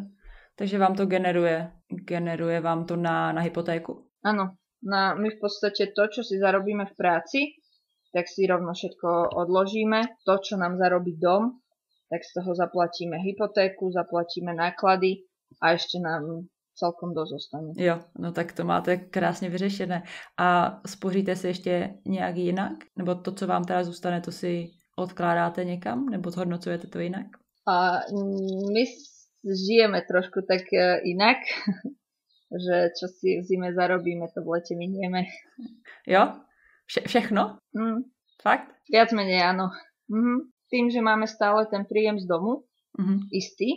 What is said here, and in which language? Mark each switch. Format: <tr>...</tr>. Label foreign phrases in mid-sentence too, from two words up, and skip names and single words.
<cs>Takže vám to generuje vám to na hypotéku?</cs> <sk>Áno. My v podstate to, čo si zarobíme v práci, tak si rovno všetko odložíme. To, čo nám zarobí dom, tak z toho zaplatíme hypotéku, zaplatíme náklady a ešte nám celkom dosť zostane.</sk> <cs>Jo, no tak to máte krásně vyřešené. A spoříte si ještě nějak jinak? Nebo to, co vám teda zůstane, to si odkládáte někam? Nebo zhodnocujete to jinak?</cs> <sk>My žijeme trošku tak inak, že čo si v zime zarobíme, to v lete minieme.</sk> <cs>Jo? Všechno? Fakt?</cs> <sk>Viac menej áno. Tým, že máme stále ten príjem z domu, istý,</sk>